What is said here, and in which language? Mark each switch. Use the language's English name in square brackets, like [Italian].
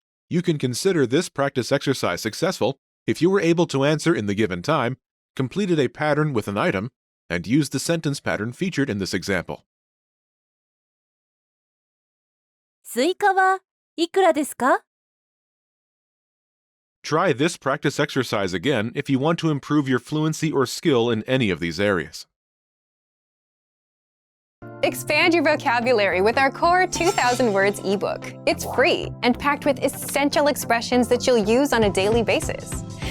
[English] You can consider this practice exercise successful if you were able to answer in the given time, completed a pattern with an item, and used the sentence pattern featured in this example. [Japanese] スイカはいくらですか [English] Try this practice exercise again if you want to improve your fluency or skill in any of these areas. Expand your vocabulary with our core 2,000 words ebook. It's free and packed with essential expressions that you'll use on a daily basis.